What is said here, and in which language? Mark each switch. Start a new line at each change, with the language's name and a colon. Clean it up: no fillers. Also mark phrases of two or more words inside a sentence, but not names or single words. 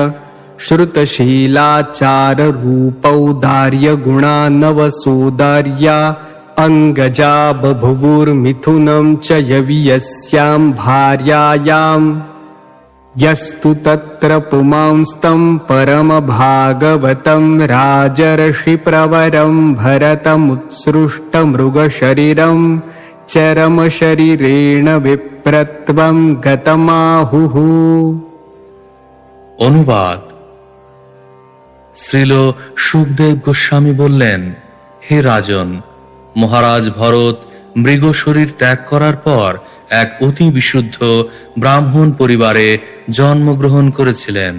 Sanskrit: श्रुतशीलाचाररूपौदार्यगुणानवसोदार्या अङ्गजा बभुवुर्मिथुनं च यवियस्यां भार्यायाम् यस्तु तत्र पुमांस्तं परमभागवतं राजर्षिप्रवरं भरतमुत्सृष्टमृगशरीरं चरमशरीरेण विप्रत्वं गतमाहुः।
Bangla: অনুবাদ। শ্রীল সুখদেব গোস্বামী বললেন, হে রাজন, মহারাজ ভরত মৃগ শরীর ত্যাগ করার পর এক অতি বিশুদ্ধ ব্রাহ্মণ পরিবারে জন্মগ্রহণ করেছিলেন।